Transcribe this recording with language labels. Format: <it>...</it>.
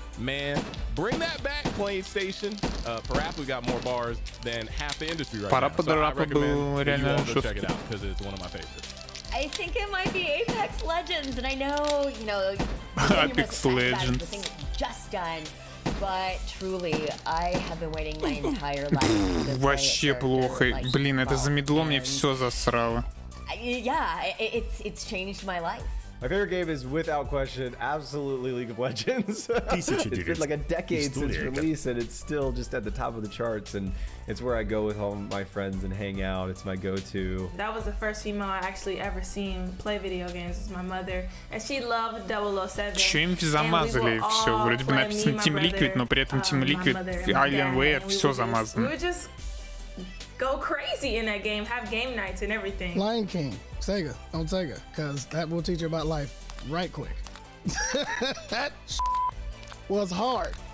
<en>Man, bring that back, PlayStation. Parappa got more bars than half the industry right now. So I recommend that you all go check it out because it's one of my favorites. I think it might be Apex Legends, and I know, you know, Apex Legends. the thing that you just done, but truly, I have been waiting my entire life.</en> <ru>Вообще плохо. Блин, это замедло мне все засрало.</ru> <en>Yeah, it's changed my life. My favorite game is, without question, absolutely League of Legends. It's been like a decade since release, and it's still just at the top of the charts, and it's where I go with all my friends and hang out. It's my go-to. That was the first female I actually ever seen play video games. It's my mother, and she loved 007.</en> <ru>Чё им замазали все? Вроде бы написано Team Liquid, но при этом Team Liquid, Alienware, все замазано.</ru> <en>We would just go crazy in that game, have game nights and everything. Lion King, Sega, on Sega, because that will teach you about life right quick. That was hard.</en>